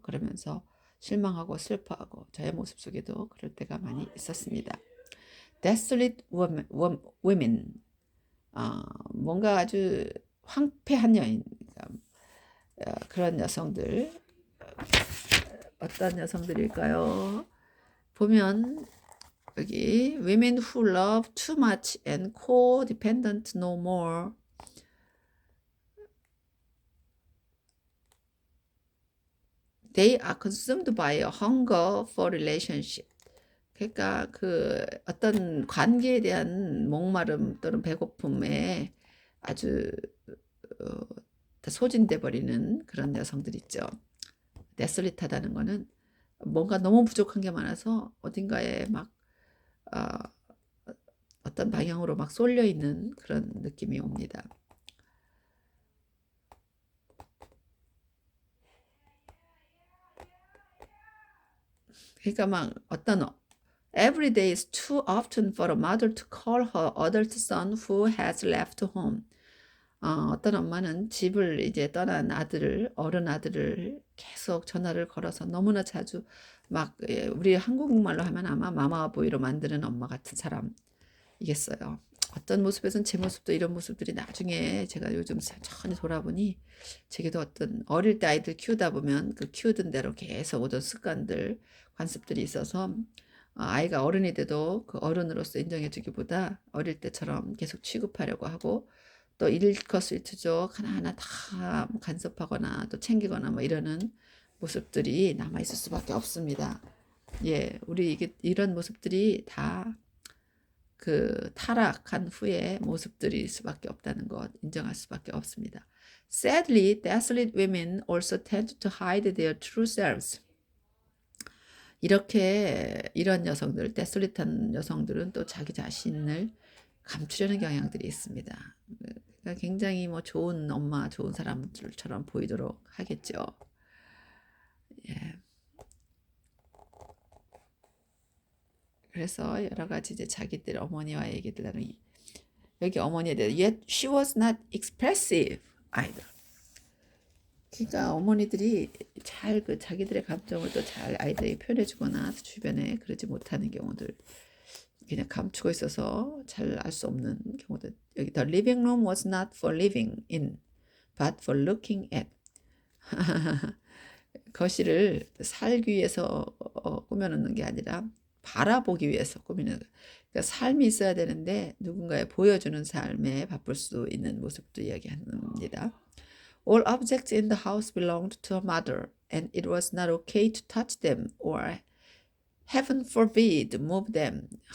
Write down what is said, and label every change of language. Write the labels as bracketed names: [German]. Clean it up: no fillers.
[Korean] 그러면서 실망하고 슬퍼하고 저의 모습 속에도 그럴 때가 많이 있었습니다. [English] Desolate women, [Korean] 뭔가 아주 황폐한 여인, 그런 여성들, 어떤 여성들일까요? 보면 여기 [English] women who love too much and codependent no more. They are consumed by a hunger for relationship. [Korean] 그러니까 그 어떤 관계에 대한 목마름 또는 배고픔에 아주 소진돼 버리는 그런 여성들 있죠. 데솔릿하다는 거는 뭔가 너무 부족한 게 많아서 어딘가에 막 어떤 방향으로 막 쏠려 있는 그런 느낌이 옵니다. 그러니까 막 어떤 [English] Every day is too often for a mother to call her adult son who has left home. [Korean] 어떤 엄마는 집을 이제 떠난 아들을, 어른 아들을 계속 전화를 걸어서 너무나 자주 막 우리 한국말로 하면 아마 마마보이로 만드는 엄마 같은 사람이겠어요. 어떤 모습에서는 제 모습도 이런 모습들이 나중에 제가 요즘 천천히 돌아보니 제게도 어떤 어릴 때 아이들 키우다 보면 그 키우던 대로 계속 오던 습관들, 관습들이 있어서 아이가 어른이 돼도 그 어른으로서 인정해주기보다 어릴 때처럼 계속 취급하려고 하고 또 일거수일투족 하나하나 다 간섭하거나 또 챙기거나 뭐 이러는 모습들이 남아있을 수밖에 없습니다. 예, 우리 이런 모습들이 다 그 타락한 후에 모습들일 수밖에 없다는 것 인정할 수밖에 없습니다. [English] Sadly, desolate women also tend to hide their true selves. [Korean] 이런 여성들, 데솔릿한 여성들은 또 자기 자신을 감추려는 경향들이 있습니다. 그러니까 굉장히 뭐 좋은 엄마, 좋은 사람들처럼 보이도록 하겠죠. 예. 그래서 여러 가지 이제 자기들 어머니와 얘기들 나누기. 여기 어머니에 대해 [English] yet she was not expressive either. [Korean] 그러니까 어머니들이 잘 그 자기들의 감정을 또 잘 아이들에게 표현해주거나 주변에 그러지 못하는 경우들 그냥 감추고 있어서 잘 알 수 없는 경우들. 여기 [English] the living room was not for living in, but for looking at. [Korean] 거실을 살기 위해서 꾸며놓는 게 아니라 바라보기 위해서 꾸미는. 그러니까 삶이 있어야 되는데 누군가에 보여주는 삶에 바쁠 수 있는 모습도 이야기합니다. [English] All objects in the house belonged to her mother, and it was not okay to touch them or, heaven forbid, move them.